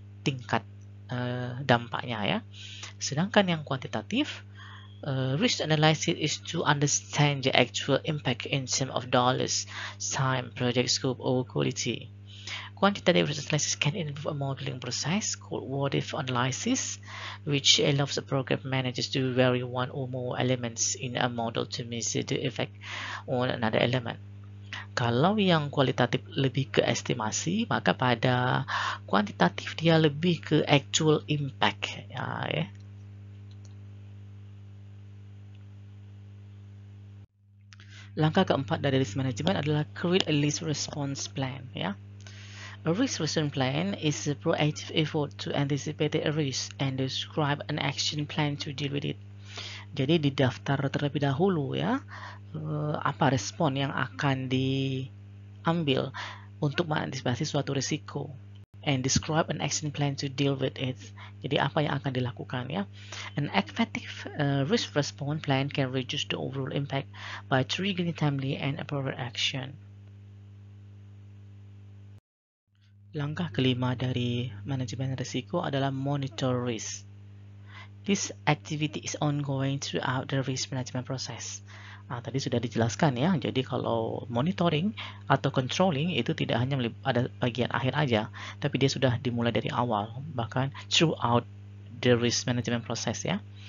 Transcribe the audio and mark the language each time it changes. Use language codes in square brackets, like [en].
[id] tingkat dampaknya ya. Sedangkan yang kuantitatif, [en] risk analysis is to understand the actual impact in terms of dollars, time, project scope, or quality. Quantitative risk analysis can involve a modeling process called what-if analysis, which allows the program managers to vary one or more elements in a model to measure the effect on another element. [id] Kalau yang kualitatif lebih ke estimasi, maka pada kuantitatif dia lebih ke actual impact. Ya. Langkah keempat dari risk management adalah [en] create a risk response plan. [id] Ya. [en] A risk response plan is a proactive effort to anticipate a risk and describe an action plan to deal with it. [id] Jadi didaftar terlebih dahulu ya, apa respon yang akan diambil untuk mengantisipasi suatu risiko, [en] and describe an action plan to deal with it. [id] Jadi apa yang akan dilakukan ya. [en] An effective risk response plan can reduce the overall impact by triggering timely and appropriate action. [id] Langkah kelima dari manajemen risiko adalah monitor risk. [en] This activity is ongoing throughout the risk management process. [id] Tadi sudah dijelaskan ya, jadi kalau monitoring atau controlling itu tidak hanya pada bagian akhir aja, tapi dia sudah dimulai dari awal, bahkan [en] throughout the risk management process [id] ya.